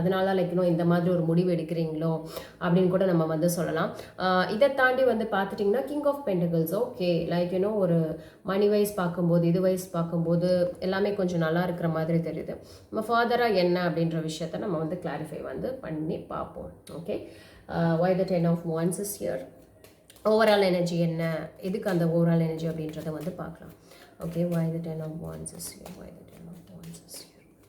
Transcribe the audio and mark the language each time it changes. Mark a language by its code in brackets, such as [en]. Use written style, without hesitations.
[ta] அதனால லைக் இன்னும் இந்த மாதிரி ஒரு முடிவு எடுக்கிறீங்களோ அப்படின்னு கூட நம்ம வந்து சொல்லலாம். இதை தாண்டி வந்து பார்த்துட்டிங்கன்னா கிங் ஆஃப் பென்டகிள்ஸ். ஓகே, லைக் ஒரு மணி வைஸ் பார்க்கும்போது இது வைஸ் பார்க்கும்போது எல்லாமே கொஞ்சம் நல்லா இருக்கிற மாதிரி தெரியுது. நம்ம ஃபர்தராக என்ன அப்படின்ற விஷயத்த நம்ம வந்து கிளாரிஃபை வந்து பண்ணி பார்ப்போம். Okay, [en] why the 10 of wands is here. [ta] Overall energy என்ன, எதுக்கு அந்த ஓவரால் எனர்ஜி அப்படின்றத வந்து பார்க்கலாம். Okay, [en] why the 10 of wands is here, why the 10 of wands is here.